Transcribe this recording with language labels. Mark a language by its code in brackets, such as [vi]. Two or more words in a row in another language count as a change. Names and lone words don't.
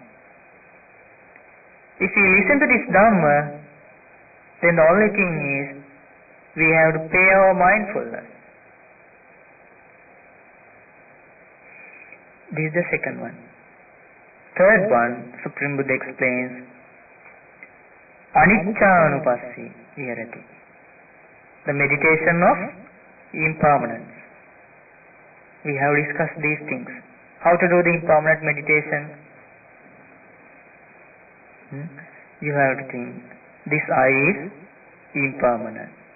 [en] If we listen to this Dhamma, then the only thing is, we have to pay our mindfulness. This is the second one. Third one, Supreme Buddha explains, [pi] anicca-anupassi viharati. [en] The meditation of impermanence. We have discussed these things. How to do the impermanent meditation? You have to think, this I is impermanent.